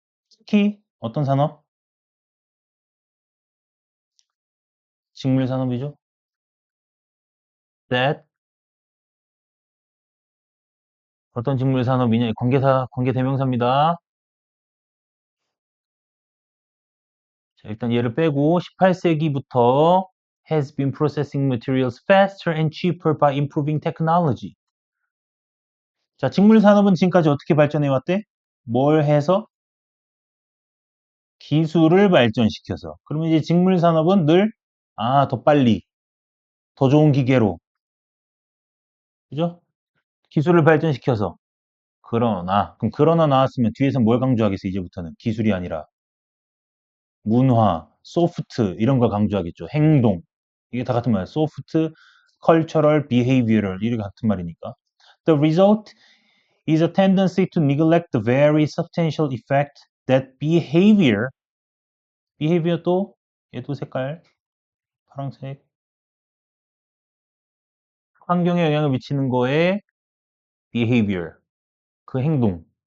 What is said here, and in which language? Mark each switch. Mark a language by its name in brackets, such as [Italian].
[Korean] 특히 어떤 산업? 식물 산업이죠. That 어떤 식물 산업이냐? 관계 대명사입니다. 자, 일단 얘를 빼고 18세기부터 [English] has been processing materials faster and cheaper by improving technology. [Korean] 자, 식물 산업은 지금까지 어떻게 발전해 왔대? 뭘 해서? 기술을 발전시켜서. 그러면 이제 직물 산업은 늘, 더 빨리, 더 좋은 기계로. 그죠? 기술을 발전시켜서. 그럼 그러나 나왔으면 뒤에서 뭘 강조하겠어, 이제부터는. 기술이 아니라. 문화, 소프트, 이런 걸 강조하겠죠. 행동. 이게 다 같은 말이야. 소프트, cultural, behavioral. 이게 같은 말이니까. [English] The result is a tendency to neglect the very substantial effect that behavior [Korean] 또, 얘도 색깔, 파란색, 환경에 영향을 미치는 거에 behavior, 그 행동.